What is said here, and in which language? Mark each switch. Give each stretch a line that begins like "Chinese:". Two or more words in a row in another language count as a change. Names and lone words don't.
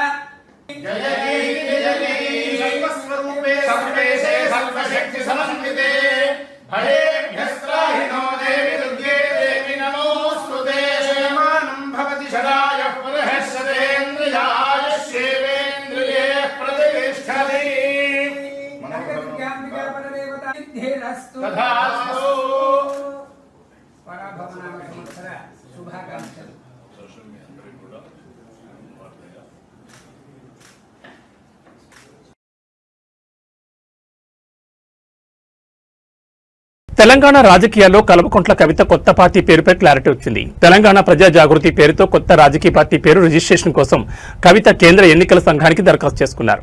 Sanskrit: जय जय सर्वस्वरूपे सर्वेशे सर्वशक्ति समन्विते भयेभ्यस्त्राहिनो देवि दुर्गे देवि नमोऽस्तुते शयमानं भवति शरायः पुनः सदेन्द्रियायुष्येवेन्द्रिये प्रतिष्ठति नगरविज्ञानिका परदेवता सिद्धिरस्तु तथास्तु
Telugu: పరాభవనామ సంవత్సర శుభాకాంక్షలు తెలంగాణ రాజకీయాల్లో కల్వకుంట్ల కవిత కొత్త పార్టీ పేరుపై క్లారిటీ వచ్చింది. తెలంగాణ ప్రజా జాగృతి పేరుతో కొత్త రాజకీయ పార్టీ పేరు రిజిస్ట్రేషన్ కోసం కవిత కేంద్ర ఎన్నికల సంఘానికి దరఖాస్తు చేసుకున్నారు.